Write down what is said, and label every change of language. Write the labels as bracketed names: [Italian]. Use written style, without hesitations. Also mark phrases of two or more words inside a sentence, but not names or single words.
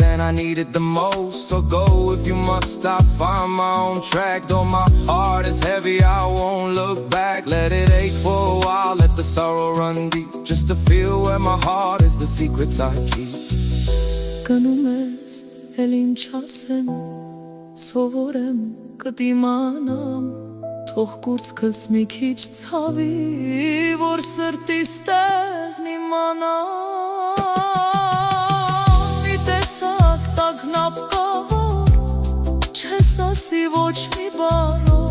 [English] and I needed the most So go if you must, I'll find my own track Though my heart is heavy, I won't look back Let it ache for a while, let the sorrow run deep Just to feel where my heart is, the secrets I keep [Armenian] Գնում ես, էլ ինչ ասեմ, սովորեմ, կդիմանամ Թող կուրծքս մի քիչ ցավի, որ սրտիս տեղն իմանամ Մի տեսակ տագնապ կա, որ չես ասի ոչ մի բառ